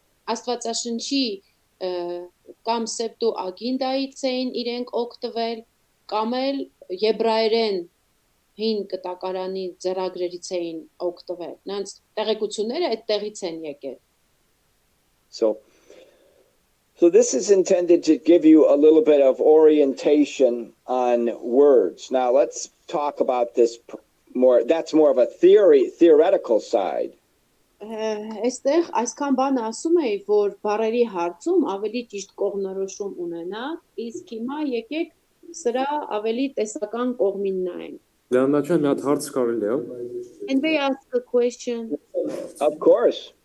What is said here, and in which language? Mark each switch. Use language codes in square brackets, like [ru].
[hy] Աստվածաշնչի կամ Septuagintայից էին իրենք օգտվել, կամ էլ եբրայերեն հին կտակարանի ձեռագրերից էին օգտվել։ Նրանց տեղեկությունները այդտեղից են եկել։ [en] So this is intended to give you a little bit of orientation on words. Now let's talk about this more. That's more of a theoretical side. [hy] Այստեղ այսքան բան ասում էի, որ բառերի հարցում ավելի ճիշտ կողմնորոշում ունենա, իսկ հիմա եկեք սրա ավելի տեսական կողմին նայենք։ Լեոնաչյան, մի հատ հարց կարելի է։ [en] Can we ask a question? Of course.